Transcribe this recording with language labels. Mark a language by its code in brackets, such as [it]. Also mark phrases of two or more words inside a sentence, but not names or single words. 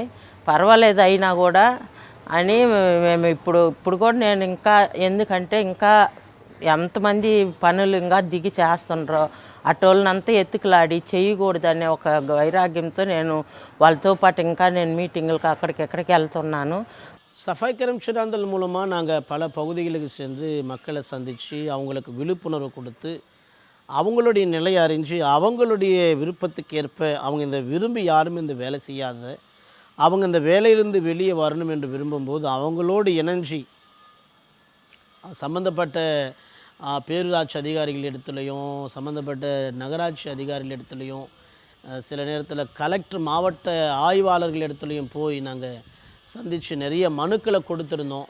[te] పర్వాలేదు అయినా కూడా అని మేము ఇప్పుడు కూడా నేను ఇంకా ఎందుకంటే ఇంకా ఎంతమంది పనులు ఇంకా దిగి చేస్తుండ్రో అటోళ్ళనంతా ఎత్తుకులాడి చేయకూడదనే ఒక వైరాగ్యంతో నేను వాళ్ళతో పాటు ఇంకా నేను మీటింగులకు అక్కడికి వెళ్తున్నాను. [ta] சஃபாய் கரம்ஷன் ஆந்தல் மூலமாக நாங்கள் பல பகுதிகளுக்கு சென்று மக்களை சந்தித்து அவங்களுக்கு விழிப்புணர்வு கொடுத்து அவங்களுடைய நிலையை அறிஞ்சு அவங்களுடைய விருப்பத்துக்கு ஏற்ப அவங்க இந்த விரும்பி யாரும் இந்த வேலை செய்யாத அவங்க இந்த வேலையிலிருந்து வெளியே வரணும் என்று விரும்பும்போது அவங்களோடு இணைஞ்சி சம்மந்தப்பட்ட பேரூராட்சி அதிகாரிகள் இடத்துலையும் சம்மந்தப்பட்ட நகராட்சி அதிகாரிகள் இடத்துலையும் சில நேரத்தில் கலெக்டர் மாவட்ட ஆய்வாளர்கள் இடத்துலையும் போய் நாங்கள் சந்தித்து நிறைய மனுக்களை கொடுத்துருந்தோம்.